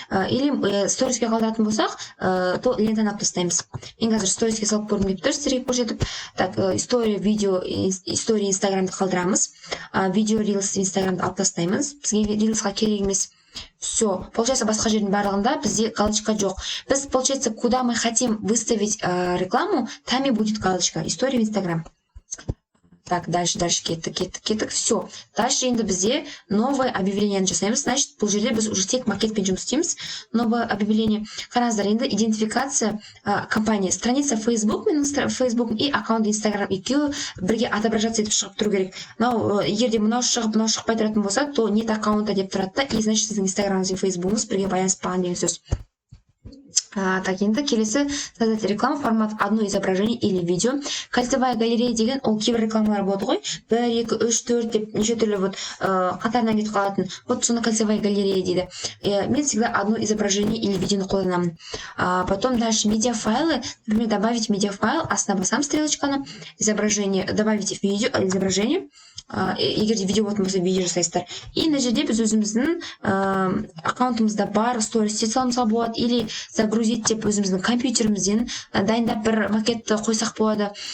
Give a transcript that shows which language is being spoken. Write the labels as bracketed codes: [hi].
[kk] Или сториске қалдыратын болсақ, то лентаны алып тастаймыз. Мен қазір сториске салып көргім келіп тұр, сіздерге көрсетіп. Так, история, видео, история Инстаграмды қалдырамыз. Видео, рилс Инстаграмды алып тастаймыз. Бізге рилсқа керек емес. Все, получается, басқа жердің барлығында бізде галочка жоқ. [ru] Біз, получается, куда мы хотим выставить рекламу, там и будет галочка. История в Инстаграм. Так, дальше кеттік. Все. [kk] Дальше енді бізде новое объявление жасаймыз. Значит, бұл жерде біз уже тек макетпен жұмыс істейміз. Новое объявление. Қараңыздар, енді идентификация компания. Страница Facebook и аккаунт Instagram екеуі бірге отображаться етіп шығып тұру керек. Егер де мынау шықпай тұратын болса, то [ru] нет аккаунта [kk] деп тұрады да, и значит, сіздің Instagram'ыңыз бен Facebook'ыңыз бірге байланыспаған деген сөз. [ru] Так, [kk] енді келесі [ru] создать рекламу, формат одно изображение или видео. [kk] Кольцевая галерея деген ол кейбір рекламалар болады ғой. 1, 2, 3, 4 деп неше түрлі вот қатарынан кетіп қалатын. [ru] Вот соны кольцевая галерея дейді. [kk] Мен [ru] всегда одно изображение или видеоны [kk] қолданамын. [ru] Потом дальше медиафайлы. Например, добавить медиафайл, [kk] астына басам [ru] стрелочканы, изображение, добавить видео, изображение. [kk] Егер де видео болатын болса, видео жасайсыздар. И мына жерде біз өзіміздің аккаунтымызда бар стористе саламызға болады, [ru] или загрузить [kk] деп өзіміздің компьютерімізден дайындап бір макетті қойсақ болады.